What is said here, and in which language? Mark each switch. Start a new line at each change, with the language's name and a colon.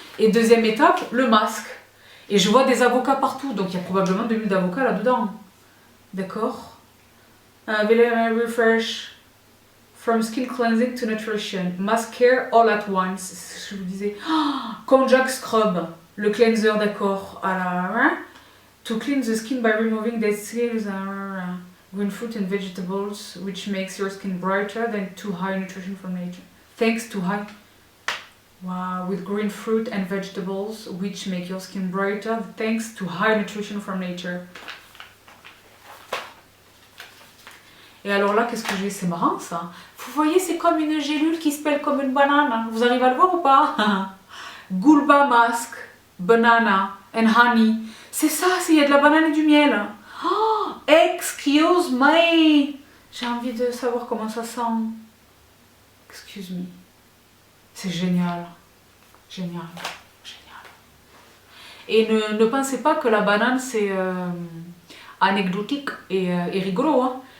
French: Et deuxième étape, le masque. Et je vois des avocats partout, donc il y a probablement de l'huile d'avocat là-dedans. D'accord.
English: Refresh from skin cleansing to nutrition. Mask care all at once.
French: C'est ce que je vous disais. Konjac scrub. Le cleanser, d'accord.
English: To clean the skin by removing dead cells, green fruit and vegetables, which makes your skin brighter than too high nutrition from nature. Thanks to high... Wow, with green fruit and vegetables, which make your skin brighter, thanks to high nutrition from nature.
French: Et alors là, qu'est-ce que j'ai? C'est marrant ça. Vous voyez, c'est comme une gélule qui se pèle comme une banane. Vous arrivez à le voir ou pas?
English: Gulba Mask, banana and honey.
French: C'est ça, il y a de la banane et du miel.
English: Oh, excuse me.
French: J'ai envie de savoir comment ça sent.
English: Excuse me.
French: C'est génial. Génial. Et ne pensez pas que la banane c'est anecdotique et rigolo. Hein.